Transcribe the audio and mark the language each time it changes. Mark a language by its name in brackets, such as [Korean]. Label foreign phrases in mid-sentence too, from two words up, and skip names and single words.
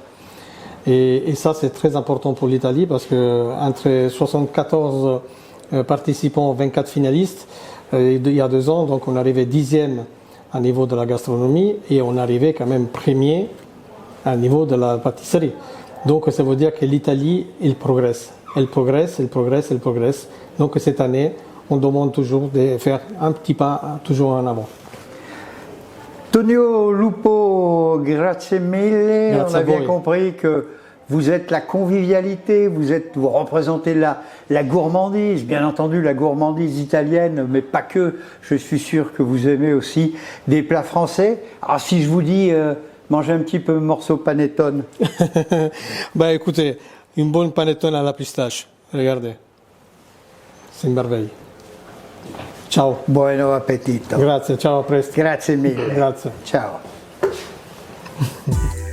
[French] Et ça c'est très important pour l'Italie parce que entre 74 participants, 24 finalistes, il y a 2 ans, donc on arrivait 10e à niveau de la gastronomie et on arrivait quand même premier à niveau de la pâtisserie. Donc ça veut dire que l'Italie, elle progresse. Elle progresse, elle progresse, elle progresse. Donc cette année, on demande toujours de faire un petit pas toujours en avant. [Italian] Tonio Lupo, grazie mille. Grazie [French] On a [Italian] a [French] bien [Italian] voi. [French] compris que vous êtes la convivialité, vous représentez la gourmandise, bien entendu la gourmandise italienne, mais pas que. Je suis sûr que vous aimez aussi des plats français. Alors si je vous dis mangez un petit peu morceau panettone. Ben écoutez, une bonne panettone à la pistache. Regardez. C'est une merveille. [Italian] Ciao. Buon appetito. Grazie, ciao, a presto. Grazie mille. Grazie. Ciao.